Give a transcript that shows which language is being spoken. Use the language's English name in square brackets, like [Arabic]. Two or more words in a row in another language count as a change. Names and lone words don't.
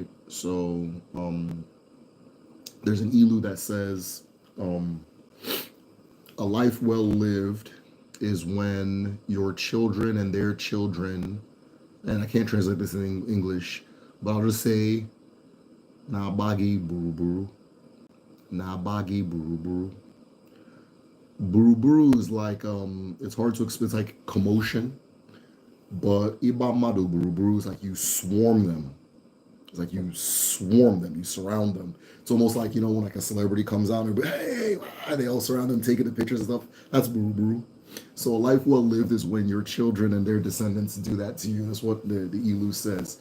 [English] So there's an ilu that says, a life well lived is when your children and their children, and I can't translate this in English, but I'll just say, na bagi buru buru, na bagi buru buru. Buru buru is like, it's hard to explain, it's like commotion, but ibamado buru buru is like you swarm them. It's like you swarm them, you surround them. It's almost like, you know, when like a celebrity comes out and be, hey, they all surround them, taking the pictures and stuff. That's buru buru. So a life well lived is when your children and their descendants do that to you. That's what the Ilu says.